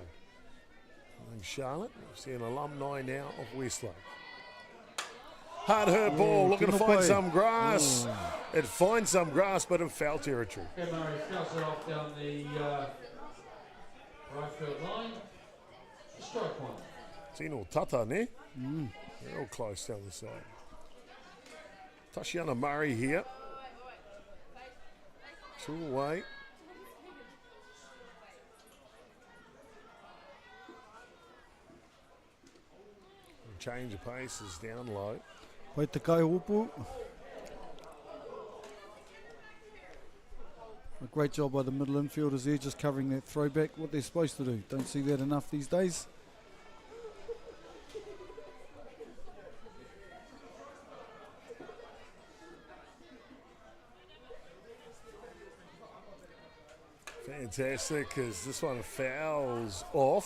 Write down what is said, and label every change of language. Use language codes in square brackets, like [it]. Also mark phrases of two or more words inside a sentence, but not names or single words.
[en] And Charlotte, see an alumni now of Westlake. Hard hurt ball, looking to [mi] tino [en] find [mi] pai. [en] some grass. It finds some grass, but in foul territory. Okay, Murray fouls it off down the right field line. Strike 1. [mi] Tino Tata, ne? [en] They're all close down the side. Tashiana Murray here. 2 away. Change of pace is down low. [mi] Pai te kai upu. [en] A great job by the middle infielders there, just covering that throwback, what they're supposed to do. Don't see that enough these days. Fantastic, as this one fouls off.